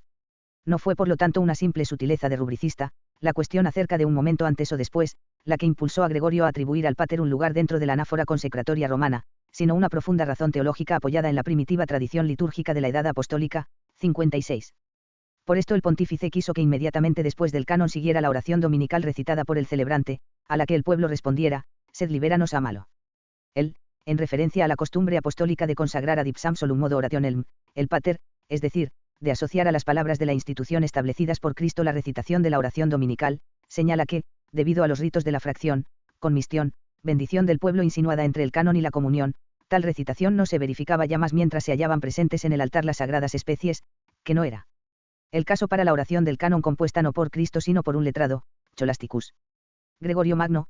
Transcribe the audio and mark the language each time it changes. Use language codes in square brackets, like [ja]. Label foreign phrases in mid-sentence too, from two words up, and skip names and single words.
[es] No fue por lo tanto una simple sutileza de rubricista, la cuestión acerca de un momento antes o después, la que impulsó a Gregorio a atribuir al Pater un lugar dentro de la anáfora consecratoria romana, sino una profunda razón teológica apoyada en la primitiva tradición litúrgica de la Edad Apostólica, 56. Por esto el pontífice quiso que inmediatamente después del canon siguiera la oración dominical recitada por el celebrante, a la que el pueblo respondiera, [la] sed liberanos a malo. [es] Él, en referencia a la costumbre apostólica de consagrar [la] ad ipsam solum modo orationem, [es] el Pater, es decir, de asociar a las palabras de la institución establecidas por Cristo la recitación de la oración dominical, señala que, debido a los ritos de la fracción, conmistión, bendición del pueblo insinuada entre el canon y la comunión, tal recitación no se verificaba ya más mientras se hallaban presentes en el altar las sagradas especies, que no era el caso para la oración del canon compuesta no por Cristo sino por un letrado, Scholasticus Gregorio Magno.